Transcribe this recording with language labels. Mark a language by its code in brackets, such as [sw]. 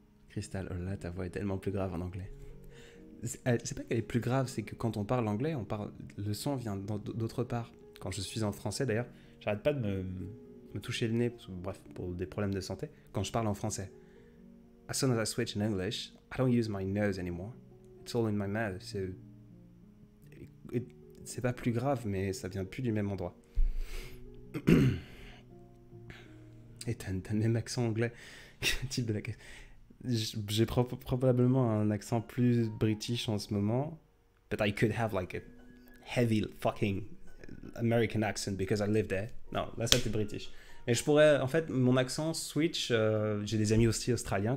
[fr] Crystal, oh là, ta voix est tellement plus grave en anglais. C'est pas qu'elle est plus grave, c'est que quand on parle anglais, le son vient d'autre part. Quand je suis en français d'ailleurs, j'arrête pas de me toucher le nez, bref, pour des problèmes de santé, quand je parle en français. [en] As soon as I switch in English, I don't use my nose anymore. It's all in my mouth, so... [fr] C'est pas plus grave, mais ça vient plus du même endroit. Et t'as le même accent anglais. Quel type de la... J'ai probablement un accent plus british en ce moment. [en] But I could have like a heavy fucking American accent because I live there. [fr] Non, là ça c'est british. Mais je pourrais, en fait, mon accent switch. J'ai des amis aussi australiens.